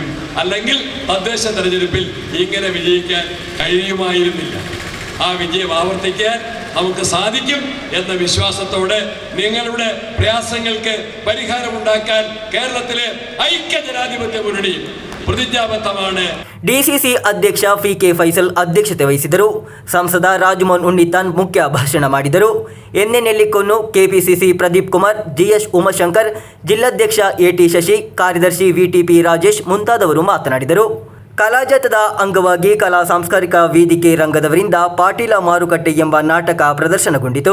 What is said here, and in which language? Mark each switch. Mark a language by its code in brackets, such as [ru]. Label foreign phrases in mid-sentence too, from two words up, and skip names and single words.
[ml] അല്ലെങ്കിൽ തദ്ദേശ തെരഞ്ഞെടുപ്പിൽ ഇങ്ങനെ വിജയിക്കാൻ കഴിയുമായിരുന്നില്ല. ആ വിജയം ആവർത്തിക്കാൻ നമുക്ക് സാധിക്കും എന്ന വിശ്വാസത്തോടെ നിങ്ങളുടെ പ്രയാസങ്ങൾക്ക് പരിഹാരമുണ്ടാക്കാൻ കേരളത്തിലെ ഐക്യ ജനാധിപത്യ മുന്നണി പ്രതിജ്ഞാബദ്ധമാണ്. [kn] ಡಿಸಿಸಿ ಅಧ್ಯಕ್ಷ PK ಫೈಸಲ್ ಅಧ್ಯಕ್ಷತೆ ವಹಿಸಿದರು. ಸಂಸದ ರಾಜಮೋಹನ್ ಉಣ್ಣಿತಾನ್ ಮುಖ್ಯ ಭಾಷಣ ಮಾಡಿದರು. ಎನ್ಎ ನೆಲ್ಲಿಕೊನ್ನು, ಕೆಪಿಸಿಸಿ ಪ್ರದೀಪ್ ಕುಮಾರ್, GS ಉಮಾಶಂಕರ್, ಜಿಲ್ಲಾಧ್ಯಕ್ಷ AT ಶಶಿ, ಕಾರ್ಯದರ್ಶಿ VTP ರಾಜೇಶ್ ಮುಂತಾದವರು ಮಾತನಾಡಿದರು. ಕಲಾಜಾಥದ ಅಂಗವಾಗಿ ಕಲಾ ಸಾಂಸ್ಕೃತಿಕ ವೇದಿಕೆ ರಂಗದವರಿಂದ ಪಾಟೀಲ ಮಾರುಕಟ್ಟೆ ಎಂಬ ನಾಟಕ ಪ್ರದರ್ಶನಗೊಂಡಿತು.